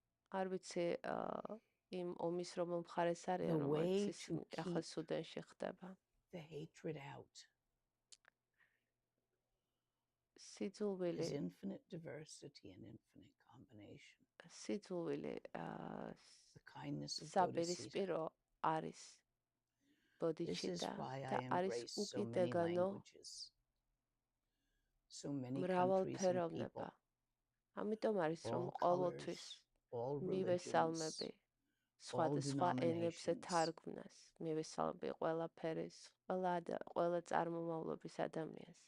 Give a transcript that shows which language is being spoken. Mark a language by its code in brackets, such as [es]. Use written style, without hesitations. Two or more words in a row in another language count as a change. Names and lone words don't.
[en] The way to keep the hatred out [ka] სიძულვილი [en] is infinite diversity and infinite combination. [ka] სიძულვილი [en] The kindness of [ka] საპირისპირო არის ბოდიჩიტა და არის უკიდეგანო მრავალფეროვნება. ამიტომ არის რომ ყოველთვის მივესალმები სხვადასხვა ენებზე თარგმნას, მივესალმები ყველა ფერის, ყველა წარმომავლობის ადამიანს.